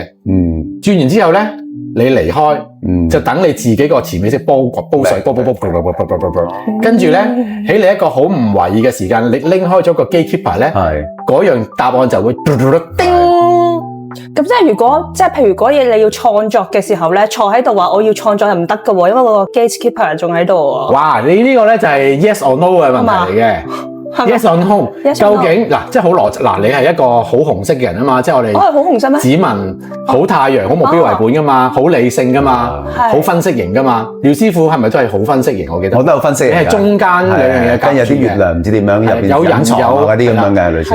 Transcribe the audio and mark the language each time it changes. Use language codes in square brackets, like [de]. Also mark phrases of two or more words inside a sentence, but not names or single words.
[yue] 轉完之後咧，你離開，就等你自己個潛意識煲水，煲，跟住咧喺你一個好唔為意嘅時間，你拎開咗個 gatekeeper 咧，嗰樣答案就會叮。咁即係如果譬如嗰嘢你要創作嘅時候咧，坐喺度話我要創作又唔得㗎喎，因為個 gatekeeper 仲喺度喎。哇！你呢個咧就係 [en] yes or no [yue] 嘅問題嚟嘅。 [en] Yes or no？ [yue] 究竟嗱，即係好邏輯嗱，你係一個好紅色嘅人啊嘛，即係我哋。我係好紅色咩？指紋好太陽，好目標為本噶嘛，好理性噶嘛，好分析型噶嘛。廖師傅係咪都係好分析型？我記得。我都有分析。你係中間兩樣嘢夾住嘅。跟有啲月亮唔知點樣入邊隱藏嗰啲咁樣嘅類似。